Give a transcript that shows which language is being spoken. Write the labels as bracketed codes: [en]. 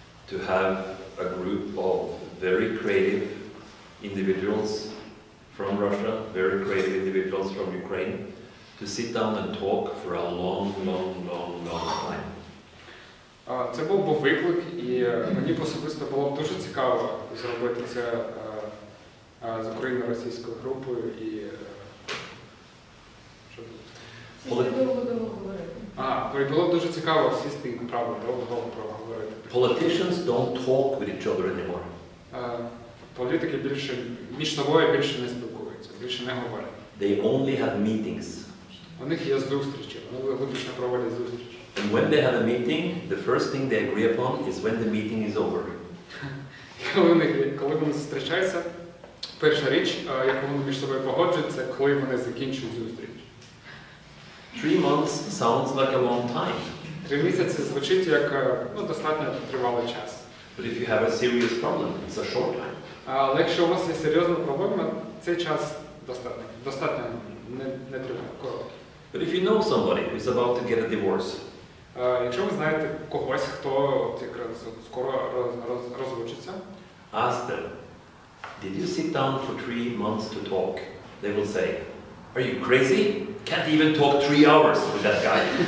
[en] to have a group of very creative individuals from Russia, very creative individuals from Ukraine, to sit down and talk for a long time. [uk] Це був виклик, і мені особисто було б дуже цікаво зробити це з україно-російською групою і було б дуже цікаво сісти і правда довго проговорити. [en] Politicians don't talk with each other anymore. [uk] Політики більше між собою більше не спілкуються, більше не говорять. [en] They only have meetings. [uk] У них є зустрічі, вони виключно проводять зустрічі. [en] And when they have a meeting, the first thing they agree upon is when the meeting is over. [uk] Коли вони зустрічаються, перша річ, яку вони між собою погоджують, це коли вони закінчують зустріч. [en] 3 months sounds like a long time. [uk] 3 місяці звучить як достатньо тривалий час. [en] But if you have a serious problem, it's a short time. [uk] Але якщо у вас є серйозна проблема, цей час достатньо не тривалий. [en] But if you know somebody who is about to get a divorce, [uk] якщо ви знаєте когось, хто скоро розлучиться, [en] ask them, did you sit down for 3 months to talk? They will say, are you crazy? Can't even talk 3 hours with that guy.